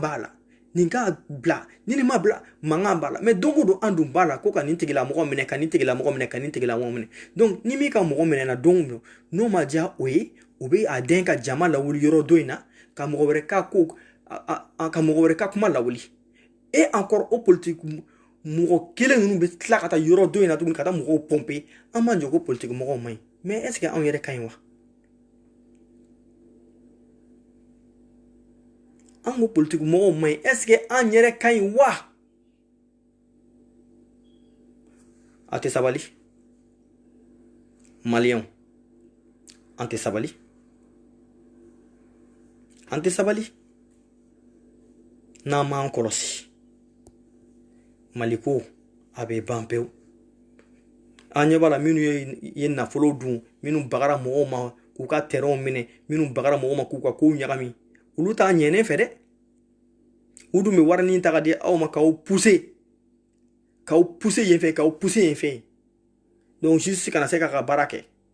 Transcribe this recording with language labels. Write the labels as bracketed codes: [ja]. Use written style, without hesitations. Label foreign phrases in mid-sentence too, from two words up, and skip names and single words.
[bm] b'a la nin k'a bila ni nin ma bila mankan b'a la mais don o don an dun b'a la ko ka nin tigilamɔgɔ minɛ ka nin tigilamɔgɔ minɛ ka nin tigilamɔgɔ minɛ donc ni min ka mɔgɔ minɛna don o don n'o ma diya o ye o bɛ a den ka jama lawuli yɔrɔ dɔ in na ka mɔgɔ wɛrɛ ka ko ka mɔgɔ wɛrɛ ka kuma lawuli [fr] et encore [bm] o politique mɔgɔ kelen ninnu bɛ tila ka taa yɔrɔ dɔ in na tuguni ka taa mɔgɔw pomper an b'a jɔ ko politique mɔgɔw man ɲi [fr] mais est ce que [bm] anw yɛrɛ ka ɲi wa an ko politique mɔgɔw man ɲi [fr] est ce que [bm] an yɛrɛ ka ɲi wa a tɛ sabali maliyɛnw an tɛ sabali n'an m'an kɔlɔsi Mali ko a bɛ ban pewu an ɲɛ b'a la minnu ye nafolo dun minnu bagara mɔgɔw ma k'u ka terrainw minɛ minnu bagara mɔgɔw ma k'u ka kow ɲagami olu t'a ɲɛnen fɛ dɛ u dun bɛ warinin ta ka di aw ma k'aw pousser yen fɛ k'aw pousser yen fɛ [fr] donc justice [bm] kana se k'a ka baara kɛ